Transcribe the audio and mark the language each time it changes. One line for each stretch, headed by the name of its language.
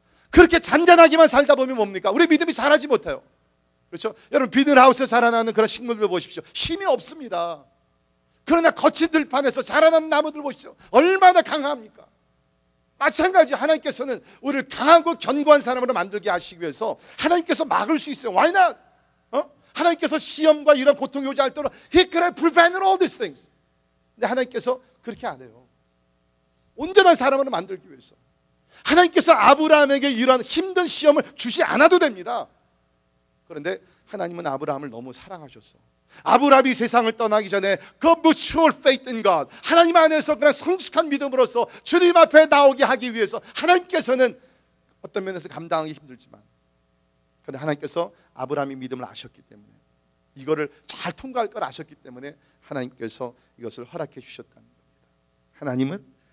Korean: 그렇게 잔잔하게만 살다 보면 뭡니까? 우리 믿음이 자라지 못해요. 그렇죠? 여러분 비닐하우스에 자라나는 그런 식물들 보십시오. 힘이 없습니다. 그러나 거친 들판에서 자라나는 나무들 보십시오. 얼마나 강합니까? 마찬가지 하나님께서는 우리를 강하고 견고한 사람으로 만들게 하시기 위해서 하나님께서 막을 수 있어요.
English: Why not?
Korean: 하나님께서 시험과 이런 고통이 오지 않도록 He could have prevented all these things. 근데 하나님께서 그렇게 안 해요. 온전한 사람으로 만들기 위해서 하나님께서 아브라함에게 이런 힘든 시험을 주지 않아도 됩니다. 그런데 하나님은 아브라함을 너무 사랑하셔서 아브라함이 세상을 떠나기 전에 그
English: mature faith in God,
Korean: 하나님 안에서 그런 성숙한 믿음으로서 주님 앞에 나오게 하기 위해서 하나님께서는 어떤 면에서 감당하기 힘들지만 그런데 하나님께서 아브라함의 믿음을 아셨기 때문에 이거를 잘 통과할 걸 아셨기 때문에 하나님께서 이것을 허락해 주셨다는 겁니다. 하나님은